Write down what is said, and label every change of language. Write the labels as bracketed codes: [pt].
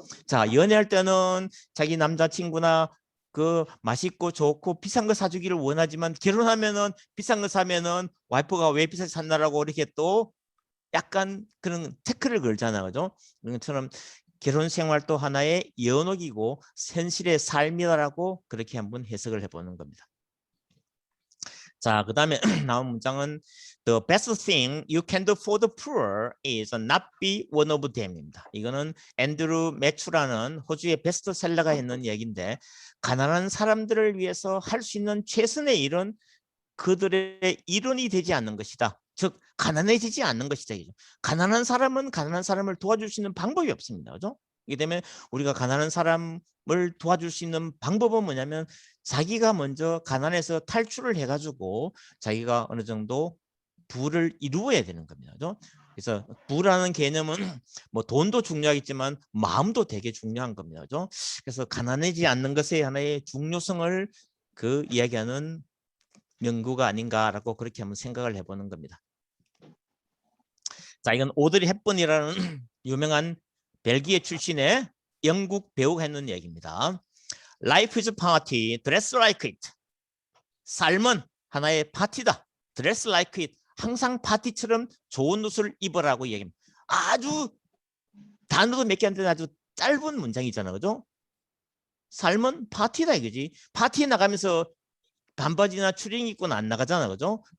[ko] 자, 연애할 때는 자기 남자친구나 그 맛있고 좋고 비싼 거 사주기를 원하지만 결혼하면은 비싼 거 사면은 와이프가 왜 비싸게 샀나라고 이렇게 또 약간 그런 태클을 걸잖아요. 그죠? 그런 것처럼 결혼 생활도 하나의 연옥이고 현실의 삶이라고 그렇게 한번 해석을 해보는 겁니다. 자, 그 다음에 나온 문장은 [en] The best thing you can do for the poor is not be one of them입니다. [ko] 이거는 앤드루 매추라는 호주의 베스트셀러가 했는 얘기인데 가난한 사람들을 위해서 할 수 있는 최선의 일은 그들의 일원이 되지 않는 것이다. 즉 가난해지지 않는 것이다. 가난한 사람은 가난한 사람을 도와줄 수 있는 방법이 없습니다. 그죠? 이게 되면 우리가 가난한 사람을 도와줄 수 있는 방법은 뭐냐면 자기가 먼저 가난해서 탈출을 해가지고 자기가 어느 정도 부를 이루어야 되는 겁니다. 그죠? 그래서 부라는 개념은 뭐 돈도 중요하겠지만 마음도 되게 중요한 겁니다. 그죠? 그래서 가난해지지 않는 것의 하나의 중요성을 그 이야기하는 명구가 아닌가라고 그렇게 한번 생각을 해보는 겁니다. 자, 이건 오드리 헵번이라는 유명한 벨기에 출신의 영국 배우가 했는 얘기입니다. [en] Life is a party, dress like it. [ko] 삶은 하나의 파티다. [en] Dress like it. [ko] 항상 파티처럼 좋은 옷을 입으라고 얘기합니다. 아주 단어도 몇 개 안 되는 아주 짧은 문장이잖아요. 그죠? 삶은 파티다 이거지. 파티에 나가면서 반바지나 추리닝 입고는 안 나가잖아. 그죠?